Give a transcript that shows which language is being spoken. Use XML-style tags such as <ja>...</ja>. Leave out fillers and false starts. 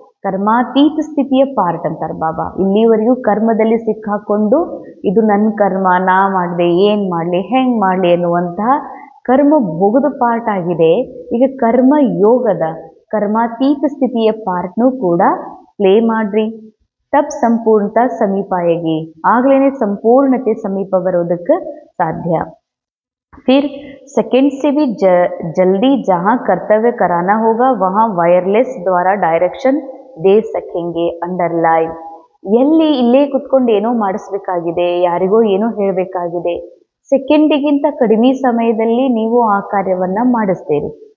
<kn>ಕರ್ಮಾತೀತ ಸ್ಥಿತಿಯ ಪಾರ್ಟ್ ಅಂತಾರೆ ಬಾಬಾ. ಇಲ್ಲಿವರೆಗೂ ಕರ್ಮದಲ್ಲಿ ಸಿಕ್ಕಾಕೊಂಡು ಇದು ನನ್ನ ಕರ್ಮ, ನಾ ಮಾಡಿದೆ, ಏನು ಮಾಡಲಿ, ಹೆಂಗೆ ಮಾಡಲಿ ಅನ್ನುವಂತಹ ಕರ್ಮ ಭೋಗದ ಪಾರ್ಟ್ ಆಗಿದೆ. ಈಗ ಕರ್ಮ ಯೋಗದ ಕರ್ಮಾತೀತ ಸ್ಥಿತಿಯ ಪಾರ್ಟ್ನೂ ಕೂಡ ಪ್ಲೇ ಮಾಡ್ರಿ.</kn> <hi>ತಬ್ ಸಂಪೂರ್ಣತಾ ಸಮೀಪಾಯಗಿ,</hi> <kn>ಆಗ್ಲೇ ಸಂಪೂರ್ಣತೆ ಸಮೀಪ ಬರೋದಕ್ಕೆ ಸಾಧ್ಯ.</kn> <hi>फिर सेकेंड से भी जल्दी जहाँ कर्तव्य कराना होगा वहाँ वायरलेस द्वारा डायरेक्शन दे सकेंगे. अंडरलाइन.</hi> <kn>ಎಲ್ಲಿ ಇಲ್ಲೇ ಕುತ್ಕೊಂಡು ಏನೋ ಮಾಡಿಸ್ಬೇಕಾಗಿದೆ, ಯಾರಿಗೋ ಏನೋ ಹೇಳಬೇಕಾಗಿದೆ, ಸೆಕೆಂಡಿಗಿಂತ ಕಡಿಮೆ ಸಮಯದಲ್ಲಿ ನೀವು ಆ ಕಾರ್ಯವನ್ನು ಮಾಡಿಸ್ತೀರಿ.</kn>